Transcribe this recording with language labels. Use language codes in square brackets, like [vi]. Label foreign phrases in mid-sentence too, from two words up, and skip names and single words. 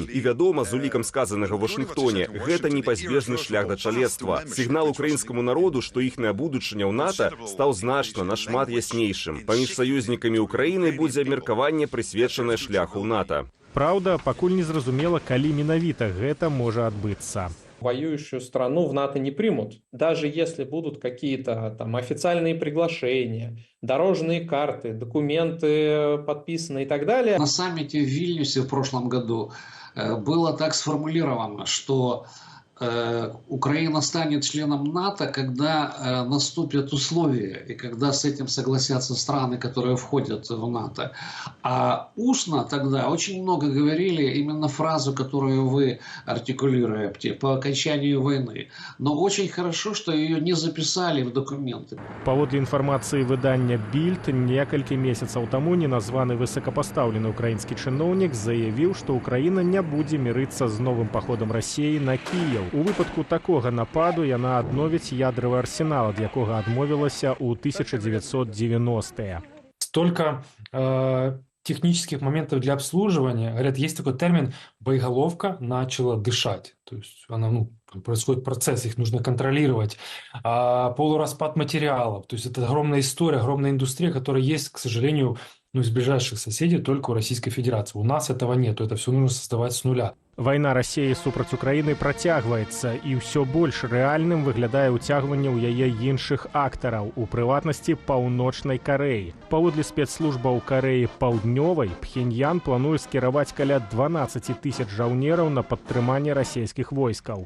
[be] І вядома, з улікам сказанага ў Вашынгтоне, гэта непазбежны шлях да чалецтва. Сігнал украінскаму народу, што іхняя будучыня ў НАТО стаў значна нашмат яснейшым. Паміж саюзнікамі Украіны будзе абмеркаванне, прысвечанае шляху ў НАТО. Праўда, пакуль не зразумела, калі менавіта гэта можа адбыцца. [ru] Воюющую страну в НАТО не примут. Даже если будут какие-то там официальные приглашения, дорожные карты, документы подписаны и так далее. На саммите в Вильнюсе в прошлом году было так сформулировано, что Украина станет членом НАТО, когда наступят условия и когда с этим согласятся страны, которые входят в НАТО. А устно тогда очень много говорили именно фразу, которую вы артикулируете по окончанию войны. Но очень хорошо, что ее не записали в документы. [be] Паводле інфармацыі выдання «Більд», некалькі месяцаў таму неназваны высокапастаўлены украінскі чыноўнік заявіў, што Украіна не будзе мірыцца з новым паходам Расіі на Кіеў. У выпадку такога нападу яна адновіць ядравы арсенал, ад якога адмовілася ў 1990-е. [ru] Столько технических моментов для обслуживания. Говорят, есть такой термин «боеголовка начала дышать». То есть она, происходит процесс, их нужно контролировать. Полураспад материалов. То есть это огромная история, огромная индустрия, которая есть, к сожалению, из ближайших соседей только у Российской Федерации. У нас этого нет, это все нужно создавать с нуля. [be] Вайна Расіі супраць Украіны працягваецца, і ўсё больш рэальным выглядае ўцягванне ў яе іншых актараў, у прыватнасці Паўночнай Карэі. Паводле спецслужбаў Карэі Паўднёвай, Пхеньян плануе скіраваць каля 12 000 жаўнераў на падтрыманне расійскіх войскаў.